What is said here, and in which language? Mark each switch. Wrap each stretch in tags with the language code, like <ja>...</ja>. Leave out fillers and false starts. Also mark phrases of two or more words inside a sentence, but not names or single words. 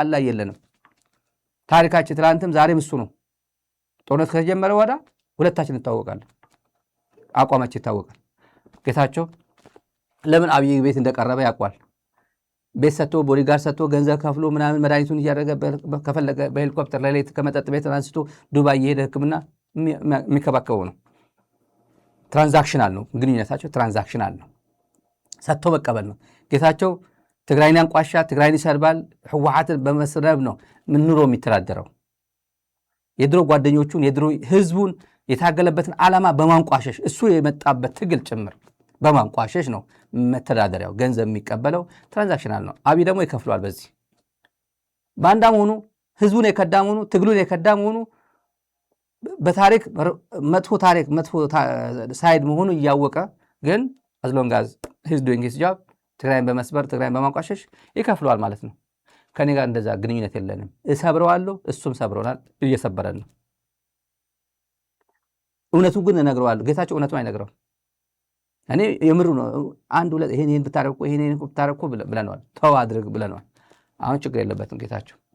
<am>ላይ የለንም። ታሪካችን ትላንትም ዛሬም እሱ ነው። ጦርነት ከተጀመረ ወዳ ሁለታችን እንታወቃለን፣ አቋማችን ይታወቃል። ጌታቸው ለምን አብይ ቤት እንደቀረበ ያውቋል። ቤት ሰጥቶ ቦዲጋርድ ሰጥቶ ገንዘብ ከፍሎ ምናምን መድኃኒቱን እያደረገ ከፈለገ በሄሊኮፕተር ለሌት ከመጠጥ ቤት አንስቶ ዱባይ እየሄደ ሕክምና የሚከባከበው ነው። ትራንዛክሽናል ነው ግንኙነታቸው፣ ትራንዛክሽናል ነው። ሰጥቶ መቀበል ነው። ጌታቸው ትግራይን ያንቋሻ፣ ትግራይን ይሰርባል። ህወሓትን በመስረብ ነው ኑሮ የሚተዳደረው። የድሮ ጓደኞቹን የድሮ ህዝቡን የታገለበትን ዓላማ በማንቋሸሽ እሱ የመጣበት ትግል ጭምር በማንቋሸሽ ነው መተዳደሪያው። ገንዘብ የሚቀበለው ትራንዛክሽናል ነው። አብይ ደግሞ ይከፍለዋል። በዚህ ባንዳ መሆኑ ህዝቡን የከዳ መሆኑ ትግሉን የከዳ መሆኑ በታሪክ መጥፎ ታሪክ መጥፎ ሳይድ መሆኑ እያወቀ ግን</am> <en>as long as he's doing his job</en> <am>ትግራይን በመስበር ትግራይን በማንቋሸሽ ይከፍለዋል ማለት ነው። ከኔ ጋር እንደዛ ግንኙነት የለንም። እሰብረዋለሁ፣ እሱም ሰብሮናል፣ እየሰበረን ነው። እውነቱን ግን እነግረዋለሁ። ጌታቸው እውነቱን አይነግረው። እኔ የምሩ ነው አንድ ሁለት ይሄን ብታረቁ ይሄን ብታረቁ ብለናል፣ ተው አድርግ ብለናል። አሁን ችግር የለበትም ጌታቸው።</am>